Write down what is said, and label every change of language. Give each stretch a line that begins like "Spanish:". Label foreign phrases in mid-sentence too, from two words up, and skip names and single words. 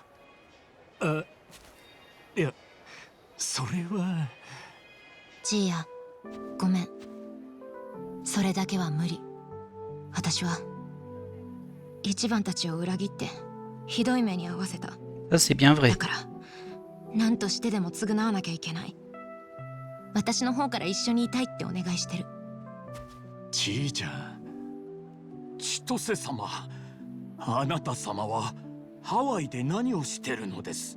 Japanese: あ、いや、それは。ジーヤ、ごめん。それだけは無理。私は一番たちを裏切ってひどい目に遭わせた。
French: Ça, c'est bien vrai.
Japanese: だから何としてでも償わなきゃいけない。私の方から一緒にいたいってお願いしてる。ちいちゃん。千歳様、あなた様はハワイで何をしてるのです？